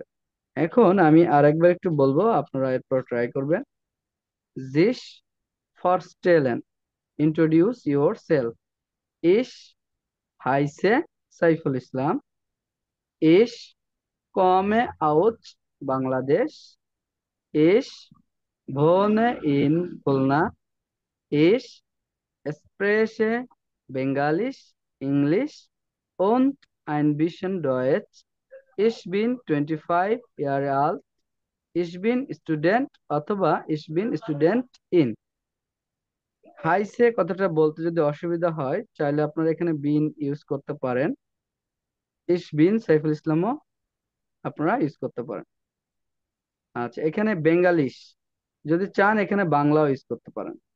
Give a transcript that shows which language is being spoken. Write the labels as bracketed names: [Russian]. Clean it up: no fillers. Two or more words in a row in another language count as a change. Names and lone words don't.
[Bangla] এখন আমি আরেকবার একটু বলবো, আপনারা এরপর ট্রাই করবেন। [German] sich vorstellen, [English] introduce your self. [German] Ich heiße Saiful Islam. Ich komme aus Bangladesch. Ich wohne in Khulna. Ich spreche Bengalisch, Englisch und ein bisschen Deutsch. Ich bin 25 Jahre alt. Ich bin Student [Bangla] অথবা [German] ich bin Studentin। [Bangla] হাইসে কথাটা বলতে যদি অসুবিধা হয় চাইলে আপনারা এখানে বিন ইউজ করতে পারেন। [German] Ich bin [Bangla] সাইফুল ইসলামও আপনারা ইউজ করতে পারেন। আচ্ছা, এখানে বেঙ্গালিশ যদি চান এখানে বাংলাও ইউজ করতে পারেন।